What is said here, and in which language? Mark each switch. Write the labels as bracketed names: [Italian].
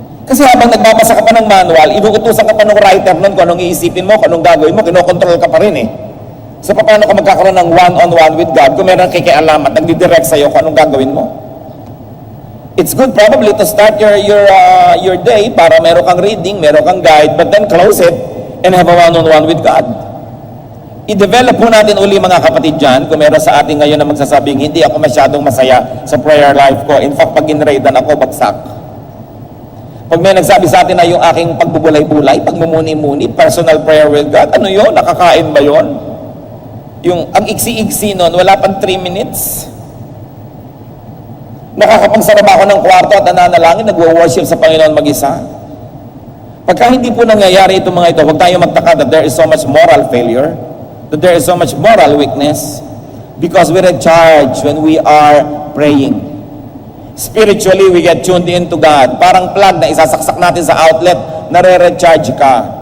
[Filipino] Kasi habang nagbabasa ka pa ng manual, inuutusan ka pa ng writer nun kung anong iisipin mo, kung anong gagawin mo, kinokontrol ka pa rin eh. So paano ka magkakaroon ng one-on-one with God kung meron kikialam at nagdidirect sa'yo kung anong gagawin mo? [English] It's good probably to start your day [Filipino] para meron kang reading, meron kang guide, [English] but then close it and have a one-on-one with God. [Filipino] I-develop po natin uli mga kapatid dyan, kung meron sa atin ngayon na magsasabing, hindi ako masyadong masaya sa prayer life ko. In fact, pag ginraidan ako, bagsak. Pag may nagsabi sa atin na yung aking pagbubulay-bulay, pagmumuni-muni, [English] personal prayer with God, [Filipino] ano yun? Nakakain ba yun? Yung ang iksi-iksi nun, wala pang 3 minutes. Nakakapagsarap ako ng kwarto at nananalangin, nagwo-worship sa Panginoon mag-isa. Pagka hindi po nangyayari itong mga ito, huwag tayo magtaka [English] that there is so much moral failure, that there is so much moral weakness, because we recharge when we are praying. Spiritually, we get tuned into God. [Filipino] Parang plug na isasaksak natin sa outlet, nare-recharge ka.